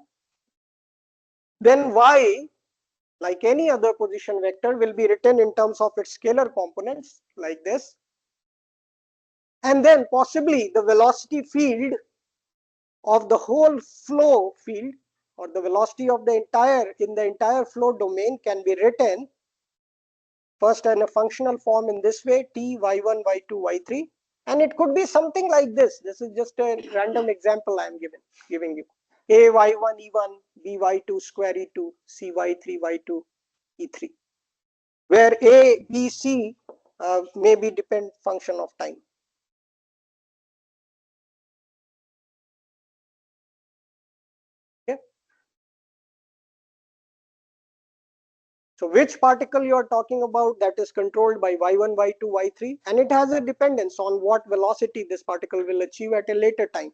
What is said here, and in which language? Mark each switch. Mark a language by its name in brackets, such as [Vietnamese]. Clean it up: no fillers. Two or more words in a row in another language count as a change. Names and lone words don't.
[English] Then y, like any other position vector, will be written in terms of its scalar components like this. And then possibly the velocity field of the whole flow field or the velocity of the entire flow domain can be written first in a functional form in this way: t y1 y2 y3, and it could be something like this. This is just a random example I am giving you: a y1 e1, b y2 square e2, c y3 y2 e3, where a b c may be depend function of time. Okay. So which particle you are talking about that is controlled by y1, y2, y3, and it has a dependence on what velocity this particle will achieve at a later time.